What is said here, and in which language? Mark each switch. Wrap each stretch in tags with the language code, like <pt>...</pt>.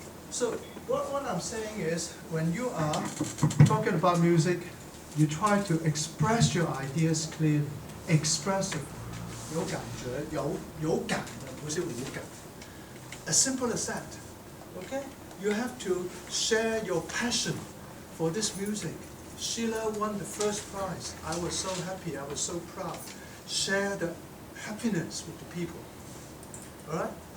<en>So, what I'm saying is, when you are talking about music, you try to express your ideas clearly, expressive.</en> <zh>有感觉，有感的，不是无感。</zh> <en>As simple as that. Okay? You have to share your passion for this music. Sheila won the first prize. I was so happy, I was so proud. Share the happiness with the people. Alright?</en>